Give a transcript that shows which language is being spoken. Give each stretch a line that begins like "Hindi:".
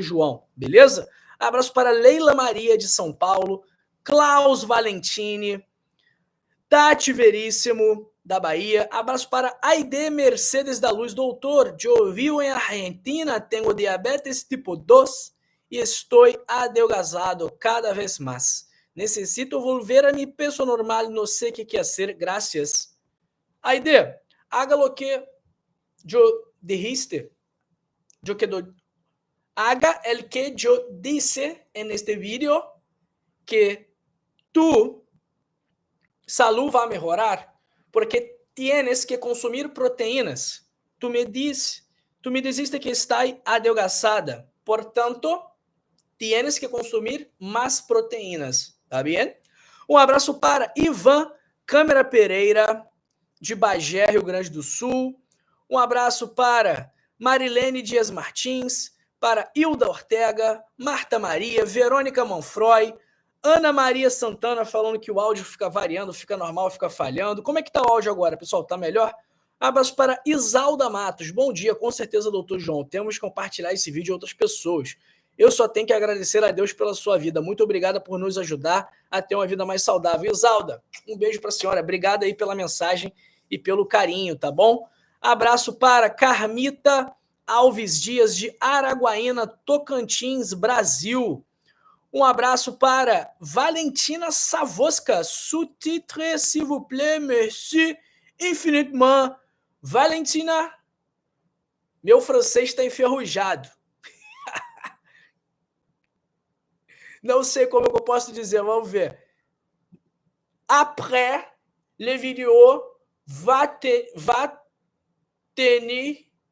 Portuguese: João, beleza? Abraço para Leila Maria de São Paulo, Klaus Valentini, Tati Veríssimo, da Bahia. Abraço para Aide Mercedes da Luz. Doutor, eu vivo em Argentina, tenho diabetes tipo 2 e estou adelgazado cada vez mais.
Spanish: Necesito volver a mi peso normal,
Portuguese: não sei o que fazer.
Spanish: Gracias. Aide, haga lo que yo dijiste. Haga el que yo disse en este video, que tu salud va a mejorar porque tienes que consumir proteínas. Tu me dijiste que está adelgazada, portanto, tienes que consumir más proteínas,
Portuguese: tá bem? Um abraço para Ivan Câmara Pereira, de Bagé, Rio Grande do Sul. Um abraço para Marilene Dias Martins, para Hilda Ortega, Marta Maria, Verônica Manfroy, Ana Maria Santana falando que o áudio fica variando, fica normal, fica falhando. Como é que tá o áudio agora, pessoal? Tá melhor? Abraço para Isalda Matos. Bom dia, com certeza, doutor João. Temos que compartilhar esse vídeo a outras pessoas. Eu só tenho que agradecer a Deus pela sua vida. Muito obrigada por nos ajudar a ter uma vida mais saudável. Isalda, um beijo para a senhora. Obrigada aí pela mensagem e pelo carinho, tá bom? Abraço para Carmita Alves Dias, de Araguaína, Tocantins, Brasil. Um abraço para Valentina Savosca.
French: Sous-titre, s'il vous plaît, merci infiniment.
Portuguese: Valentina, meu francês está enferrujado. Não sei como eu posso dizer, vamos ver.
French: Après, le vidéo va tenir...